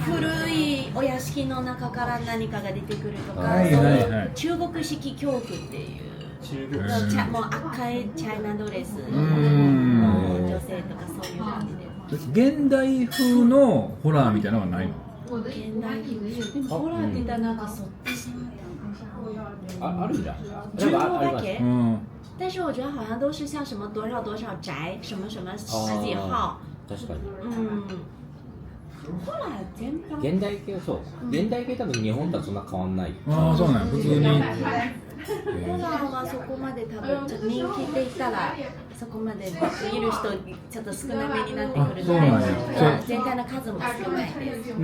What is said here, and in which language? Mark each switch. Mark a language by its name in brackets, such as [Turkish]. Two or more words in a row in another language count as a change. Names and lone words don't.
[Japanese] 古いお屋敷の中から何かが出てくるとか、中国式恐怖っていうもう赤いチャイナドレスの女性とかそういう感じで。現代風のホラーみたいなのはないの？現代風ホラーって言ったらなんかそっちあるんだ。中国だけ？ [Chinese] 但是我觉得好像都是像什么多少多少宅什么什么十几号。 [Japanese] 確かに。ホラー全般。現代系はそう。現代系多分日本とはそんな変わんない。ああ、そうなんや。普通に。ホラーはそこまで多分ちょっと人気って言ったらそこまで見る人ちょっと少なめになってくるので、全体の数も少ないです。